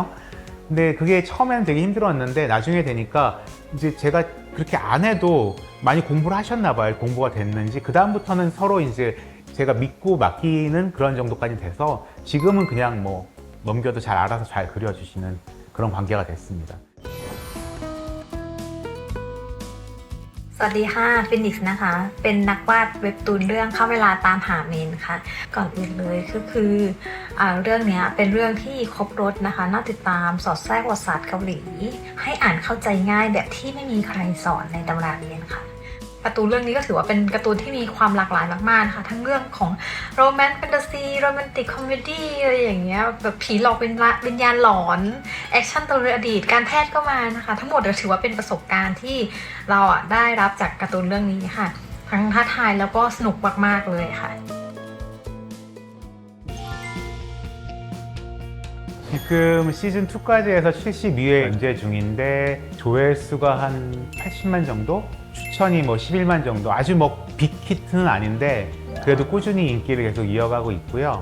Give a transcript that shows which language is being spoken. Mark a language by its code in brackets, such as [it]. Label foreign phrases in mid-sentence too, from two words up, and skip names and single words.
[ko] 근데 그게 처음에는 되게 힘들었는데 나중에 되니까 이제 제가 그렇게 안 해도 많이 공부를 하셨나 봐요. 공부가 됐는지. 그 다음부터는 서로 이제 제가 믿고 맡기는 그런 정도까지 돼서 지금은 그냥 넘겨도 잘 알아서 잘 그려주시는 그런 관계가 됐습니다. [th] สวัสดีค่ะฟินิกซ์นะคะเป็นนักวาดเว็บตูนเรื่องเข้าเวลาตามหาเมนค่ะก่อนอื่นเลยก็คือเรื่องนี้เป็นเรื่องที่ครบรสนะคะ น่าติดตามสอดแทรกประวัติศาสตร์เกาหลีให้อ่านเข้าใจง่ายแบบที่ไม่มีใครสอนในตำราเรียนค่ะการ์ตูนเรื่องนี้ก็ถือว่าเป็นการ์ตูนที่มีความหลากหลายมากๆค่ะทั้งเรื่องของโรแมนต์แฟนตาซีโรแมนติกคอมเมดี้อะไรอย่างเงี้ยแบบผีหลอกวิญญาณหลอนแอคชั่นตะลุยอดีตการแพทย์ก็มานะคะทั้งหมดถือว่าเป็นประสบการณ์ที่เราได้รับจากการ์ตูนเรื่องนี้ค่ะทั้งท้าทายแล้วก็สนุกมากๆเลยค่ะ [ko] 지금 시즌2까지 해서 72회 연재 중인데 조회수가 한 80만 정도? 추천이 11만 정도. 아주 빅히트는 아닌데 그래도 꾸준히 인기를 계속 이어가고 있고요.